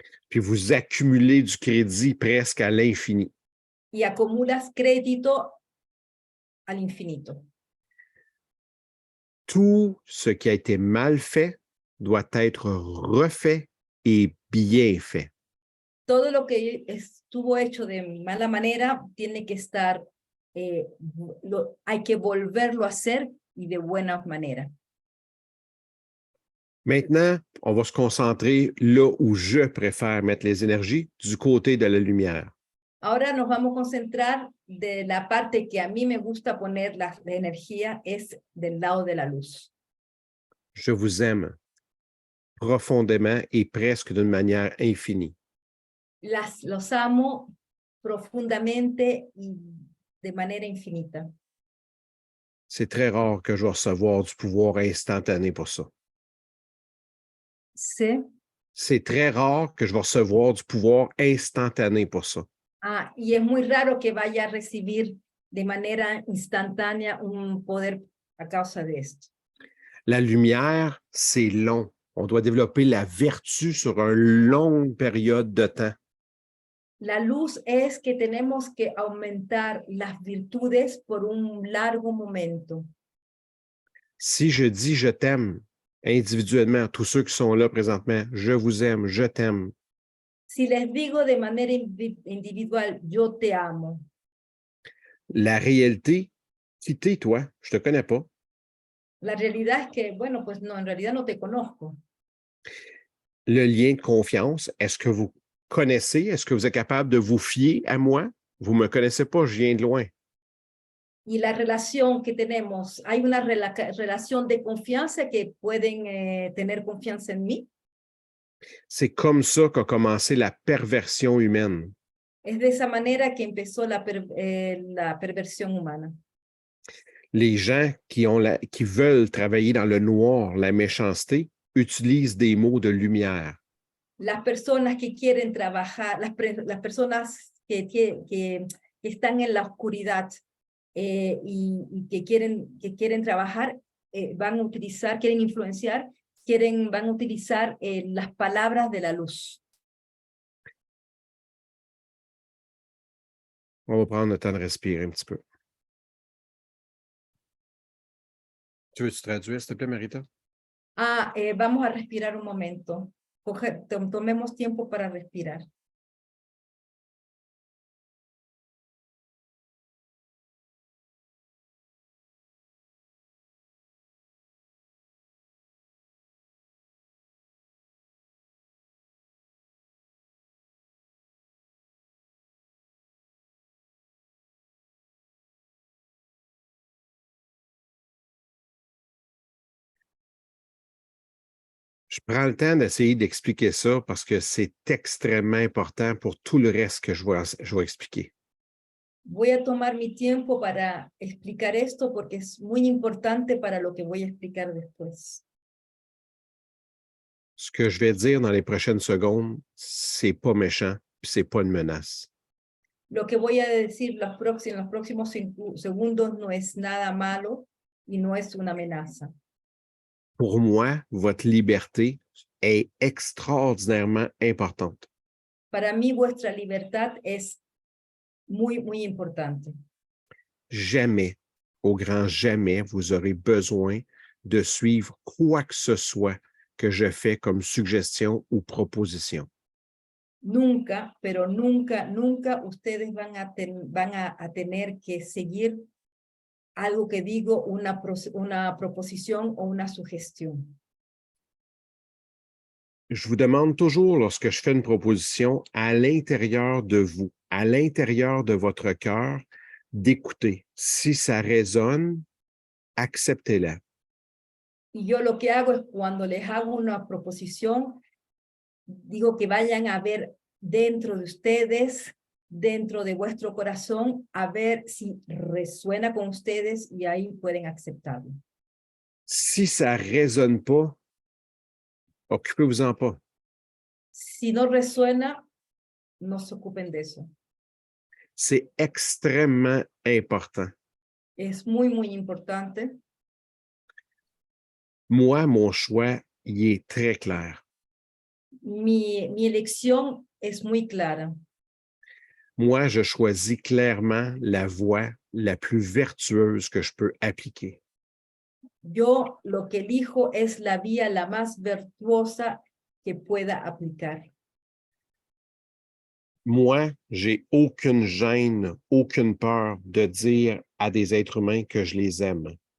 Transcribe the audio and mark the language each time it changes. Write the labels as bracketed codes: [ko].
[fr] Puis vous accumulez du crédit presque à l'infini. [es] Y acumulas crédito al infinito. [fr] Tout ce qui a été mal fait doit être refait et bien fait. [es] Todo lo que estuvo hecho de mala manera tiene que estar, hay que volverlo a hacer y de buena manera. [fr] Maintenant, on va se concentrer là où je préfère mettre les énergies, du côté de la lumière. [es] Ahora nos vamos a concentrar de la parte que a mí me gusta poner la energía, es del lado de la luz. [fr] Je vous aime profondément et presque d'une manière infinie. [es] Los amo profundamente y de manera infinita. [fr] C'est très rare que je vais recevoir du pouvoir instantané pour ça. C'est très rare que je vais recevoir du pouvoir instantané pour ça. [es] Y es muy raro que vaya a recibir de manera instantánea un poder a causa de esto. [fr] La lumière, c'est long. On doit développer la vertu sur une longue période de temps. [es] La luz es que tenemos que aumentar las virtudes por un largo momento. [fr] Si je dis je t'aime individuellement, tous ceux qui sont là présentement, je vous aime, je t'aime. [es] Si les digo de manera individual, yo te amo. [fr] La réalité, qui t'es toi? Je te connais pas. [es] La realidad es que, bueno, pues no, en realidad no te conozco. [fr] Le lien de confiance, est-ce que vous connaissez? Est-ce que vous êtes capable de vous fier à moi? Vous ne me connaissez pas, je viens de loin. [es] Y la relación que tenemos, hay una relación de confianza que pueden tener confianza en mí. [fr] C'est comme ça qu'a commencé la perversion humaine. [es] Es de esa manera que empezó la perversión humana. [fr] Les gens qui veulent travailler dans le noir, la méchanceté, utilisent des mots de lumière. [es] Las personas que quieren trabajar, las personas que están en la oscuridad y que quieren trabajar, van a utilizar, quieren influenciar, van a utilizar las palabras de la luz. [fr] On va prendre le temps de respirer un petit peu. Tu veux-tu traduire, s'il te plaît, Marita? [es] Vamos a respirar un momento. Tomemos tiempo para respirar. [fr] Je prends le temps d'essayer d'expliquer ça parce que c'est extrêmement important pour tout le reste que je vais expliquer. [es] Voy a tomar mi tiempo para explicar esto porque es muy importante para lo que voy a explicar después. [fr] Ce que je vais dire dans les prochaines secondes, c'est pas méchant, puis c'est pas une menace. [es] Lo que voy a decir en los próximos segundos no es nada malo y no es una amenaza. [fr] Pour moi, votre liberté est extraordinairement importante. [es] Para mí, vuestra libertad es muy, muy importante. [fr] Jamais, au grand jamais, vous aurez besoin de suivre quoi que ce soit que je fais comme suggestion ou proposition. [es] Nunca, pero nunca, nunca ustedes van a tener que seguir algo que digo, una proposición o una sugestión. [fr] Je vous demande toujours, lorsque je fais une proposition, à l'intérieur de vous, à l'intérieur de votre cœur, d'écouter. Si ça résonne, acceptez-la. [es] Y yo lo que hago es cuando les hago una proposición, digo que vayan a ver dentro de ustedes, dentro de vuestro corazón, a ver si resuena con ustedes y ahí pueden aceptarlo. [fr] Si ça ne résonne pas, occupez-vous-en pas. [es] Si no resuena, no se ocupen de eso. [fr] C'est extrêmement important. [es] Es muy, muy importante. [fr] Moi, mon choix, il est très clair. [es] Mi elección es muy clara. [fr] Moi, je choisis clairement la voie la plus vertueuse que je peux appliquer. [es] Yo lo que elijo es la vía la más virtuosa que pueda aplicar. [fr] Moi, j'ai aucune gêne, aucune peur de dire à des êtres humains que je les aime.